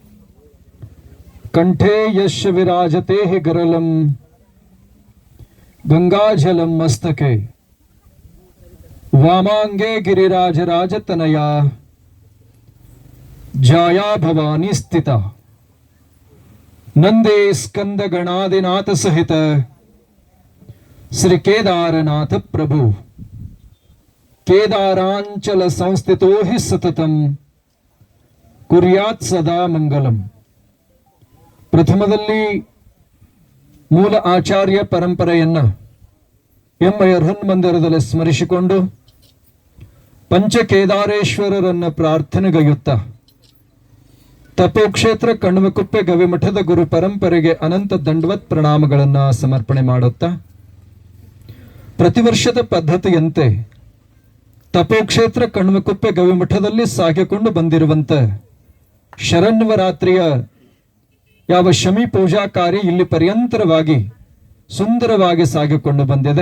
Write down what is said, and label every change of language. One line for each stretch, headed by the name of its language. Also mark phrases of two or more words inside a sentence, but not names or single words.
Sanskrit: कंठे यश विराजते गरलम गंगाजलम मस्तके वामांगे गिरिराज राजतनया जाया भवानी स्थिता नंदे स्कंद गणादिनाथ सहित श्री केदारनाथ प्रभु केदारांचल संस्थितो हि सततम कुर्यात् सदा मंगलम.
Kannada: ಪ್ರಥಮದಲ್ಲಿ ಮೂಲ ಆಚಾರ್ಯ ಪರಂಪರೆಯನ್ನ ಎಮ್ಮಯ್ಯ ಹೃನ್ಮಂದಿರದಲ್ಲಿ ಸ್ಮರಿಸಿಕೊಂಡು ಪಂಚಕೇದಾರೇಶ್ವರರನ್ನ ಪ್ರಾರ್ಥನೆಗೈಯುತ್ತಾ ತಪೋಕ್ಷೇತ್ರ ಕಣ್ವಕುಪ್ಪೆ ಗವಿಮಠದ ಗುರು ಪರಂಪರೆಗೆ ಅನಂತ ದಂಡವತ್ ಪ್ರಣಾಮಗಳನ್ನ ಸಮರ್ಪಣೆ ಮಾಡುತ್ತಾ ಪ್ರತಿ ವರ್ಷದ ಪದ್ಧತಿಯಂತೆ ತಪೋಕ್ಷೇತ್ರ ಕಣ್ವಕುಪ್ಪೆ ಗವಿಮಠದಲ್ಲಿ ಸಾಗಿಕೊಂಡು ಬಂದಿರುವಂತ ಶರನ್ನವರಾತ್ರಿಯ ಯಾವ ಶಮಿ ಪೂಜಾ ಕಾರ್ಯ ಇಲ್ಲಿ ಪರ್ಯಂತರವಾಗಿ ಸುಂದರವಾಗಿ ಸಾಗಿಕೊಂಡು ಬಂದಿದೆ.